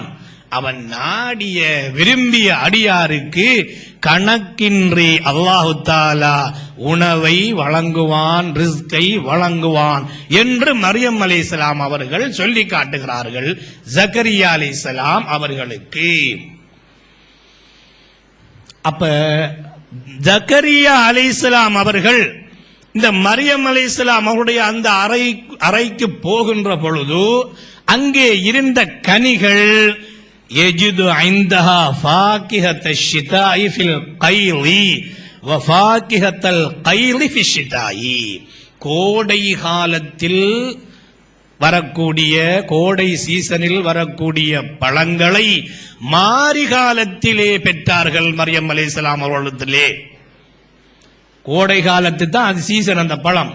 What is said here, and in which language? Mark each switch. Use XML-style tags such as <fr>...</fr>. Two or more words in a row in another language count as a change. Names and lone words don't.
<ta>அவன் நாடிய விரும்பிய அடியாருக்கு கணக்கின்றி அல்லாஹு தஆலா உணவை வழங்குவான், ரிஸ்கை வழங்குவான் என்று மரியம் அலைஹிஸ்ஸலாம் அவர்கள் சொல்லி காட்டுகிறார்கள் ஜக்கரியா அலைஹிஸ்ஸலாம் அவர்களுக்கு. அப்ப ஜக்கரியா அலைஹிஸ்ஸலாம் அவர்கள் இந்த மரியம் அலைஹிஸ்ஸலாம் அவருடைய அந்த அறைக்கு போகின்ற பொழுது அங்கே இருந்த கனிகள்</ta> <ar>يجد عندها فاكهة الشتاء في القيل وفاكهة القيل في الشتاء,</ar> <ta>கோடை காலத்தில் வரக்கூடிய, கோடை சீசனில் வரக்கூடிய பழங்களை மாரி காலத்திலே பெற்றார்கள் மரியம் அலைஹிஸ்ஸலாம் அவர்களிடத்திலே. கோடை காலத்து தான் அது சீசன், அந்த பழம்.</ta>